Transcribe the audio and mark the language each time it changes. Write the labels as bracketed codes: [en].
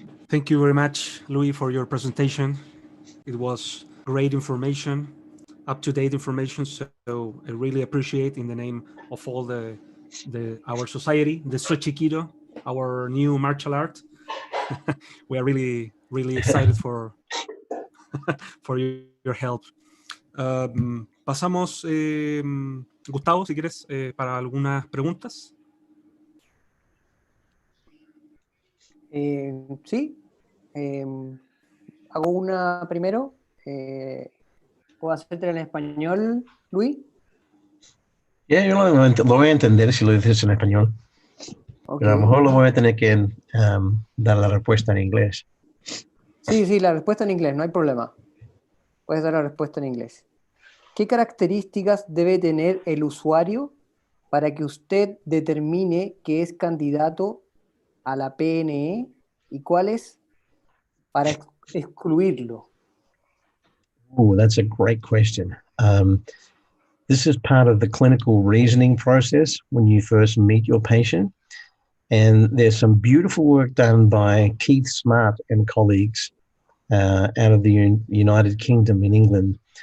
[en] Thank you very much, Louis, for your presentation. It was great information, up-to-date information. So I really appreciate, in the name of all our society, the SOCHIKIDO, our new martial art. We are really, really excited for your help. [es] Pasamos, Gustavo, si quieres, para algunas preguntas. Sí, hago una primero. ¿Puedo hacerte en español, Luis? Yeah, yo lo voy a entender si lo dices en español. [en] Okay. [es] Pero a lo mejor lo voy a tener que dar la respuesta en inglés. Sí, la respuesta en inglés, no hay problema. Puedes dar la respuesta en inglés. ¿Qué características debe tener el usuario para que usted determine que es candidato a la PNE y cuáles para excluirlo? [en] Oh, that's a great question. This is part of the clinical reasoning process when you first meet your patient. And there's some beautiful work done by Keith Smart and colleagues out of the United Kingdom in England.